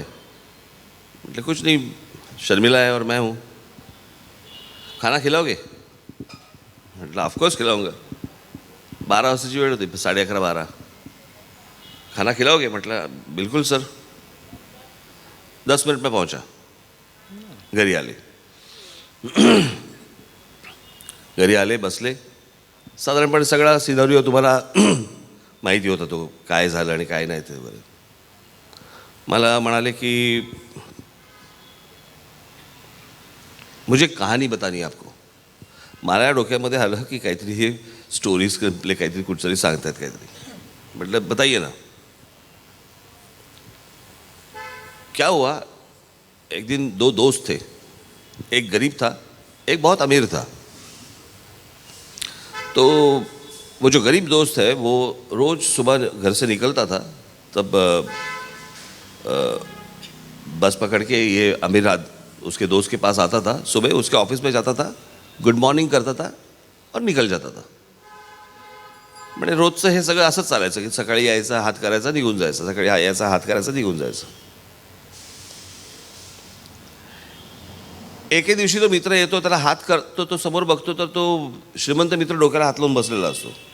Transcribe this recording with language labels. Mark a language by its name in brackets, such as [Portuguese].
[Hindi] म्हटलं कुछ नहीं, शर्मिला है और मैं हूँ. खाना खिलाओगे? म्हटलं ऑफकोर्स खिलाऊंगा. [Marathi] 12 वाजताची वेळ होती, 11:30 12. [Hindi] खाना खिलाओगे? म्हटलं बिल्कुल सर. 10 मिनट में पहुंचा. [Marathi] घरी आले. घरी आले, बसले. साधारणपणे सगळा सिनारिओ तुम्हाला माहिती होता, तो काय झालं आणि काय नाही ते बरं. मला म्हणाले की [Hindi] मुझे कहानी बतानी है आपको. [Marathi] मला या डोक्यामध्ये आलं की काहीतरी हे स्टोरीज आपले काहीतरी कुठतरी सांगतात काहीतरी. [Hindi] म्हटलं बताइए ना. क्या हुआ, एक दिन 2 दोस्त थे. एक गरीब था, एक बहुत अमीर था. तो वो जो गरीब दोस्त है वो रोज़ सुबह घर से निकलता था, तब बस पकड़ के ये अमीर उसके दोस्त के पास आता था. सुबह उसके ऑफिस में जाता था, गुड मॉर्निंग करता था और निकल जाता था. [Marathi] म्हणजे रोजचं हे सगळं असंच चालायचं की सकाळी यायचा, हात करायचा, निघून जायचं. सकाळी यायचा, हात करायचा, निघून जायचं. एके दिवशी तो मित्र येतो, त्याला हात करतो, तो समोर बघतो तर तो श्रीमंत मित्र डोक्याला हात लावून बसलेला असतो.